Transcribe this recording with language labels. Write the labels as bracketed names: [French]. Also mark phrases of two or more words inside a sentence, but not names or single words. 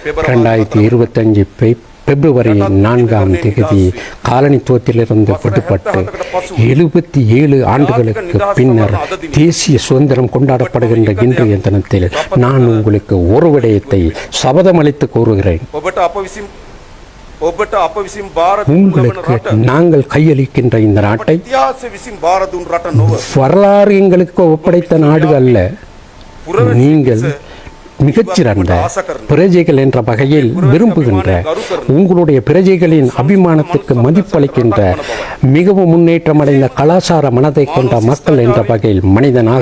[Tamil] 2025 பிப்ரவரி 4ஆம் தேதி காலனித்துவத்திலிருந்து விடுபட்டு 77 ஆண்டுகளுக்கு பின்னர் தேசிய சுதந்திரம் கொண்டாடப்படுகின்ற இன்றைய தினத்தில் நான் உங்களுக்கு ஒரு விடயத்தை சபதமளித்து கூறுகிறேன். [Sinhala] ඔබට අප විසින් බාර දුන් [Tamil] உங்களுக்கு நாங்கள் கையளிக்கின்ற இந்த நாட்டை [Sinhala] ඉතිහාසය විසින් බාර දුන් රට නොව [Tamil] வரலாறு எங்களுக்கு ஒப்படைத்த நாடு அல்ல. நீங்கள் மிகச்சிறந்த பிரஜைகள் என்ற வகையில் விரும்புகின்ற, உங்களுடைய பிரஜைகளின் அபிமானத்துக்கு மதிப்பளிக்கின்ற, மிகவும் முன்னேற்றம் அடைந்த கலாச்சார மனதை கொண்ட மக்கள் என்ற வகையில் மனித